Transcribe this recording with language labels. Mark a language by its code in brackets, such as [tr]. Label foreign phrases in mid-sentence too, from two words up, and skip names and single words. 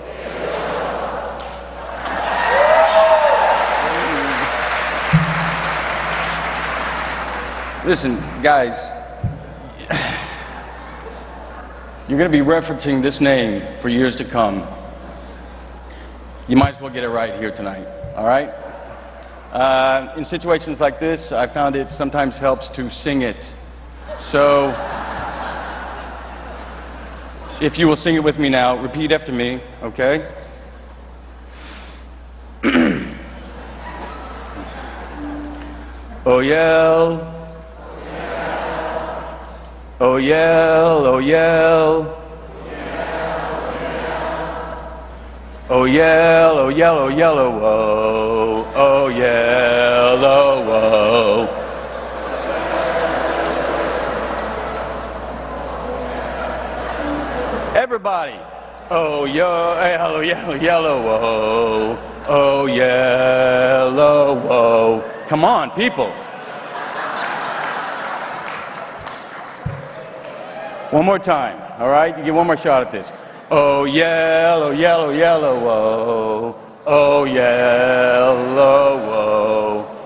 [en] Listen, guys, you're going to be referencing this name for years to come. You might as well get it right here tonight, all right? In situations like this, I found it sometimes helps to sing it. So, if you will sing it with me now, repeat after me, okay? Oyel. Oyel, Oyel. Oyel, Oyel, Oyelowo. Oyelowo. Everybody. Oyel, Oyel, Oyelowo. Oyelowo. Come on, people. One more time, all right? You get one more shot at this. Oh, yellow, yellow, yellow, whoa. Oh, yellow, whoa.